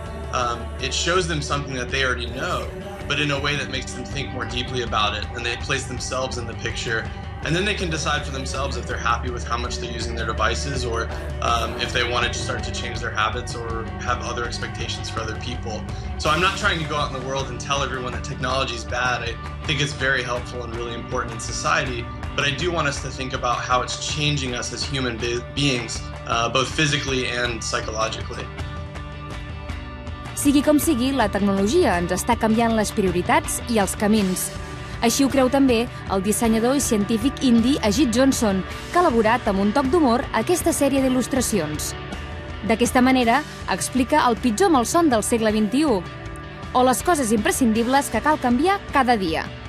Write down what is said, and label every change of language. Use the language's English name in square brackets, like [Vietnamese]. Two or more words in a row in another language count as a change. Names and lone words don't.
[English] It shows them something that they already know, but in a way that makes them think more deeply about it, and they place themselves in the picture, and then they can decide for themselves if they're happy with how much they're using their devices, or if they want to start to change their habits or have other expectations for other people. So I'm not trying to go out in the world and tell everyone that technology is bad. I think it's very helpful and really important in society, but I do want us to think about how it's changing us as human beings, both physically and psychologically. [Catalan] Sigui com sigui, la tecnologia ens està canviant les prioritats i els camins. Així ho creu també el dissenyador i científic indi Ajit Johnson, que ha elaborat amb un toc d'humor aquesta sèrie d'il·lustracions. D'aquesta manera, explica el pitjor malson del segle XXI, o les coses imprescindibles que cal canviar cada dia.